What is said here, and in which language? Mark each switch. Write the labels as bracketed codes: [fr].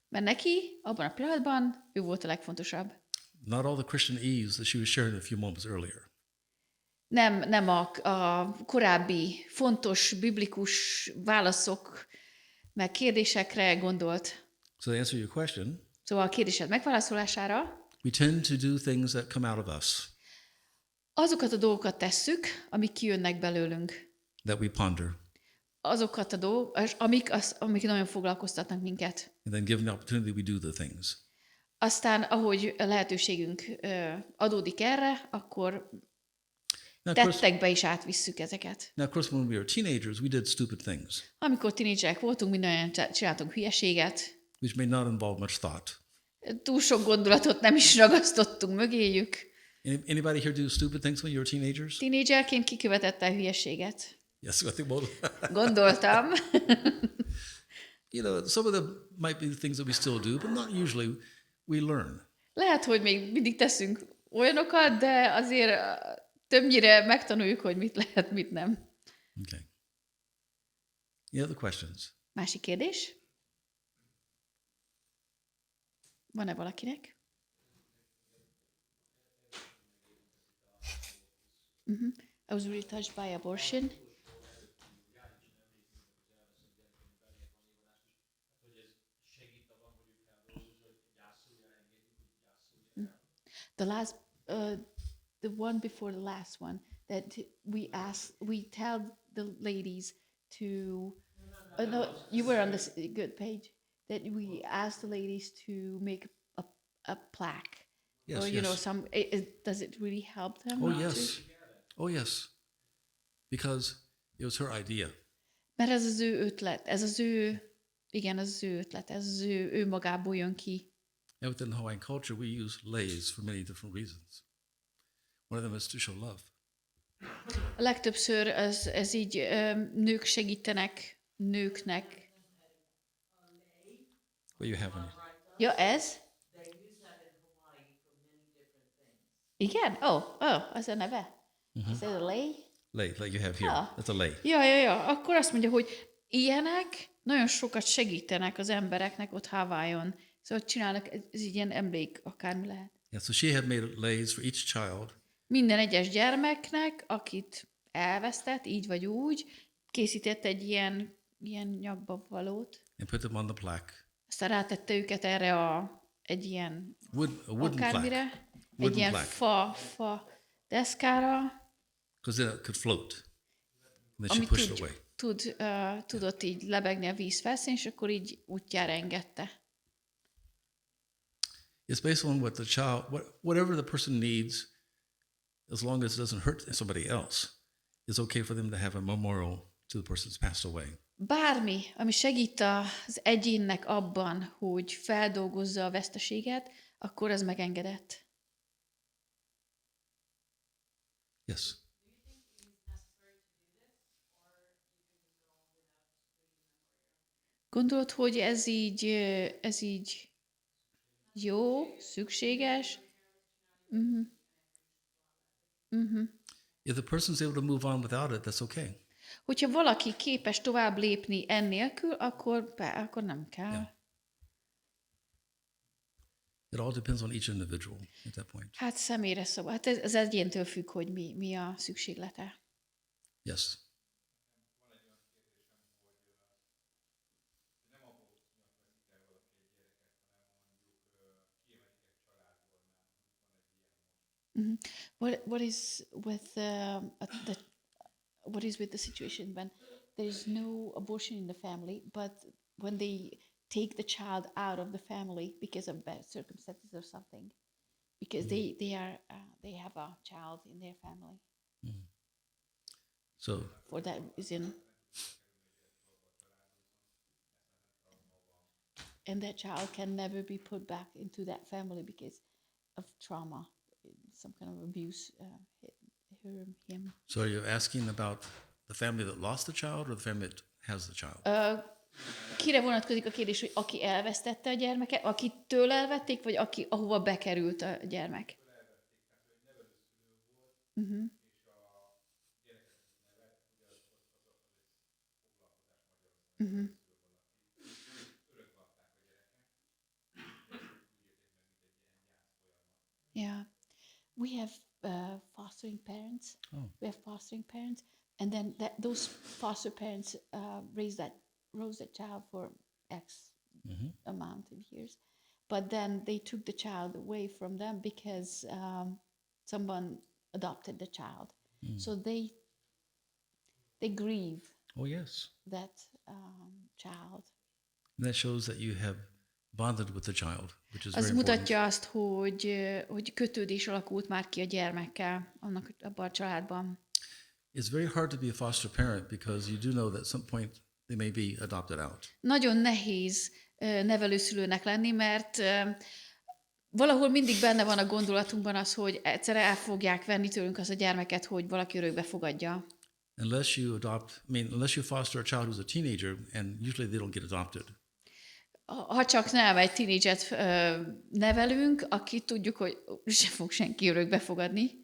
[hu] Mert neki abban a pillanatban ő volt a legfontosabb. [en] Not all the Christian ease that she was sharing a few moments earlier. [hu] Nem a korábbi fontos biblikus válaszok meg kérdésekre gondolt. [en] So to answer your question, [hu] Szóval a kérdésed megválaszolására [en] we tend to do things that come out of us, [hu] azokat a dolgokat tesszük, amik kijönnek belőlünk. [en] that we ponder, [hu] Azokat a dolgokat, amik nagyon foglalkoztatnak minket. [en] and then given the opportunity, we do the things. [hu] Aztán, ahogy a lehetőségünk adódik erre, akkor [en] Now, of course, [hu] tettekbe is átvisszük ezeket. [en] when we were teenagers, we did stupid things, [hu] Amikor tínédzserek voltunk, mindannyian csináltunk hülyeséget, [en] which may not involve much thought. [hu] túl sok gondolatot nem is ragasztottunk mögéjük. [en] Anybody here do stupid things when you were teenagers? [hu] Tínédzserként kikövetette a hülyeséget. [en] Yes, I think most. [hu] Gondoltam. [en] You know, some of them might be things that we still do, but not usually. We learn. [hu] Lehet, hogy még mindig teszünk olyanokat, de azért többnyire megtanuljuk, hogy mit lehet, mit nem. [en] Okay. Any other questions? [hu] Másik kérdés? Van-e valakinek? [en] I was really touched by abortion. The one before the last one, that we tell the ladies to, no, you were on this good page, that we ask the ladies to make a plaque. Yes, Or, yes. Does it really help them? Oh, yes. Oh, yes. Because it was her idea. [hu] Mert ez az ő ötlet, ez az ő ötlet, ez az ő magából jön ki. [en] And within the Hawaiian culture, we use leis for many different reasons. One of them is to show love. [hu] A legtöbbször ez így nők segítenek nőknek. [en] What you have on you. [hu] Ja, ez? Igen? Az a neve? Ez a lei? [en] Lei, like you have here. Ah. That's a lei. Ja. [hu] Akkor azt mondja, hogy ilyenek nagyon sokat segítenek az embereknek ott Hawaiion. Szóval csinálnak, ez így ilyen emlék, akármi lehet. [en] Yeah, so she had made leis for each child. [hu] Minden egyes gyermeknek, akit elvesztett, így vagy úgy, készített egy ilyen nyakba valót. [en] And put them on the plaque. [hu] Aztán rátette őket erre egy ilyen [en] A wooden [hu] akármire, [en] plaque. [hu] egy [en] Wooden [hu] ilyen [en] plaque. [hu] fa deszkára, [en] Because then it could float. And then she [hu] ami [en] pushed it away. [hu] tudott így lebegni a víz felszín, és akkor így útjára engedte. [en] It's based on what the child, whatever the person needs, as long as it doesn't hurt somebody else, it's okay for them to have a memorial to the person who's passed away. [hu] Bármi, ami segít az egyénnek abban, hogy feldolgozza a veszteséget, akkor az megengedett. [en] Yes. [hu] Gondolod, hogy ez így jó, szükséges? Uh-huh. Uh-huh. [en] If the person's able to move on without it, that's okay. [hu] Hogyha valaki képes tovább lépni ennélkül, akkor nem kell. [en] Yeah. It all depends on each individual at that point. [hu] Hát személyre szabad. Hát ez egyéntől függ, hogy mi a szükséglete. [en] Yes. Mm-hmm. What is with the situation when there is no abortion in the family, but when they take the child out of the family because of bad circumstances or something, because they have a child in their family. Mm. So For that reason. And that child can never be put back into that family because of trauma, some kind of abuse him. So are you asking about the family that lost the child or the family that has the child? [hu] Kire vonatkozik a kérdés, hogy aki elvesztette a gyermeket, akitől elvették, vagy ahova bekerült a gyermek? Uh-huh. Uh-huh. [en] Yeah, we have fostering parents. Oh. We have fostering parents, and then those foster parents raise that child for X amount of years, but then they took the child away from them because someone adopted the child. So they grieve. Oh, yes. That child. And that shows that you have bonded with the child, which is [hu] Az [en] very [hu] mutatja [en] important. [hu] azt, hogy kötődés alakult már ki a gyermekkel abban a családban. [en] It's very hard to be a foster parent because you do know that at some point they may be adopted out. [hu] Nagyon nehéz nevelőszülőnek lenni, mert valahol mindig benne van a gondolatunkban az, hogy egyszerre el fogják venni tőlünk az a gyermeket, hogy valaki örökbe fogadja. [en] Unless you foster a child who's a teenager, and usually they don't get adopted. [hu] Ha csak nem egy tínédzset nevelünk, aki tudjuk, hogy sem fog senki örökbe fogadni.